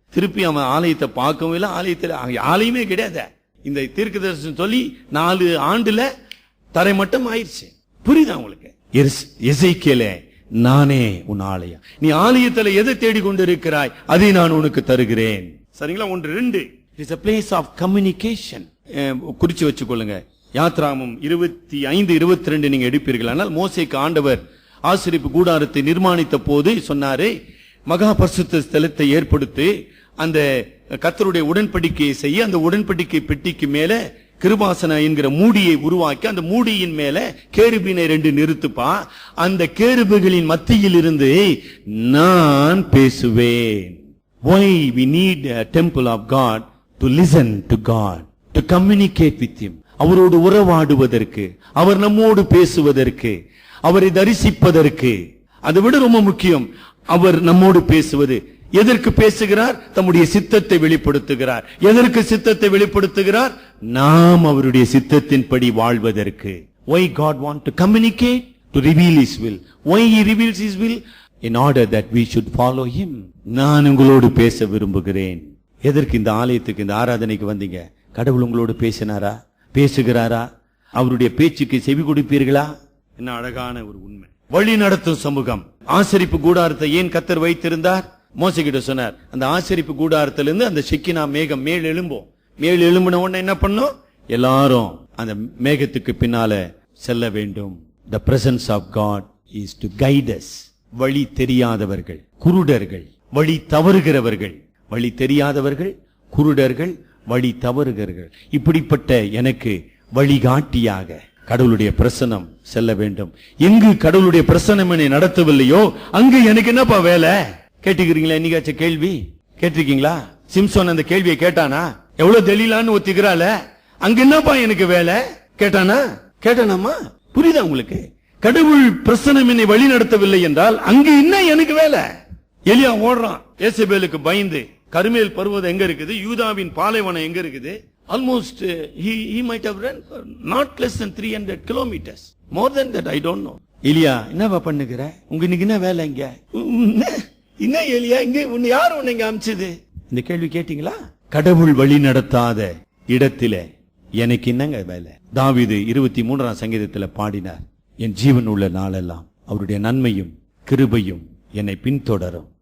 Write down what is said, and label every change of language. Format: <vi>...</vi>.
<ta>திருப்பி அவன் ஆலயத்தை பார்க்கவும் இல்லை. ஆலயத்தில் ஆலயமே கிடையாது. இந்த தீர்க்கதரிசனம் சொல்லி 4 ஆண்டுல தரை மட்டும் ஆயிடுச்சு. புரியுதா உங்களுக்கு? எசேக்கியேலே, நானே உன் ஆலயம். நீ ஆலயத்துல எதை தேடிக்கொண்டு இருக்கிறாய், அதை நான் உனக்கு தருகிறேன். சரிங்களா?</ta> <en>1-2 it's a place of communication.</en> <ta>குறிச்சு வச்சுக்கொள்ளுங்க. யாத்ராமம் 25-22 நீங்க எடுப்பீர்கள். ஆனால் மோசேக்கு ஆண்டவர் ஆசரிப்பு கூடாரத்தை நிர்மாணித்த போது சொன்னாரே, மகா பரிசுத்த ஸ்தலத்தை ஏற்படுத்தி அந்த கர்த்தருடைய உடன்படிக்கையை செய்ய, அந்த உடன்படிக்கை பெட்டிக்கு மேல கிருபாசன என்கிற மூடியை உருவாக்கி, அந்த மூடியின் மேல கேருபீனை 2 நிறுத்துப்பா. அந்த கேருபுகளின் மத்தியில் இருந்து நான் பேசுவேன்.</ta> <en>Why we need a temple of God? To listen to God, to communicate with him.</en> <ta>அவரோடு உறவாடுவதற்கு, அவர் நம்மோடு பேசுவதற்கு, அவரை தரிசிப்பதற்கு. அதை விட ரொம்ப முக்கியம், அவர் நம்மோடு பேசுவது. எதற்கு பேசுகிறார்? தம்முடைய சித்தத்தை வெளிப்படுத்துகிறார். எதற்கு சித்தத்தை வெளிப்படுத்துகிறார்? நாம் அவருடைய சித்தத்தின்படி வாழ்வதற்கு.</ta> <en>Why God want to communicate? To reveal his will. Why he reveals his will? In order that we should follow him.</en> <ta>நான் உங்களோடு பேச விரும்புகிறேன். எதற்கு இந்த ஆலயத்துக்கு, இந்த ஆராதனைக்கு வந்தீங்க? கடவுள் உங்களோடு பேசினாரா? பேசுகிறாரா? அவருடைய பேச்சுக்கு செவி கொடுப்பீர்களா? என்ன அழகான ஒரு உண்மை. வழி நடத்தும் சமூகம். ஆசரிப்பு கூடாரத்தை ஏன் கர்த்தர் வைத்திருந்தார்? மோசே கிட்ட சொன்னார், அந்த ஆசரிப்பு கூடாரத்திலிருந்து அந்த ஷெக்கினா மேகம் மேல் எழும்பும். மேல் எழும்பின உடனே என்ன பண்ணும்? எல்லாரும் அந்த மேகத்துக்கு பின்னால செல்ல வேண்டும்.</ta> <en>The presence of God is to guide us.</en> <ta>வழி தெரியாதவர்கள், குருடர்கள், வழி தவறுகிறவர்கள், வழி தெரியாதவர்கள், குருடர்கள், வழி தவறுகிறவர்கள், இப்படிப்பட்ட எனக்கு வழிகாட்டியாக கடவுளுடைய பிரசன்னம் செல்ல வேண்டும். எங்கு கடவுளுடைய பிரசன்னம் என்னை நடத்தவில்லையோ அங்கு எனக்கு என்னப்பா வேலை? கேட்டுக்கிறீங்களா? என்னைக்காச்சும் கேள்வி கேட்டிருக்கீங்களா? சிம்சோன் அந்த கேள்வியை கேட்டானா? எவ்வளவு தெளிலான்னு ஒத்திக்கிறால, அங்க என்னப்பா எனக்கு வேலை கேட்டானா? கேட்டானாமா? புரியுதா உங்களுக்கு? கடவுள் பிரசன்னம் என்னை வழி நடத்தவில்லை என்றால் அங்கு என்ன எனக்கு வேலை? எலியா ஓடுறான் ஏசபேலுக்கு பயந்து. கர்மேல் பர்வதம் எங்க இருக்குது? யூதாவின் பாலைவனம் எங்க இருக்குது?</ta> <en>Almost he might have run for not less than 300 kilometers. More than that I don't know.</en> <ta>எலியா என்னவா பண்ணுகிற? உங்களுக்கு என்ன வேலை இங்க? என்ன எலியா இங்க உன்னை யார் உன்னை இங்க அமிச்சது? இந்த கேள்வி கேட்டீங்களா? கடவுள் வழி நடத்தாத இடத்திலே எனக்கு என்னங்க வேலை? தாவீது 23ஆம் சங்கீதத்தில் பாடினார், என் ஜீவன் உள்ள நாளெல்லாம் அவருடைய நன்மையும் கிருபையும் என்னை பின்தொடரும்.</ta>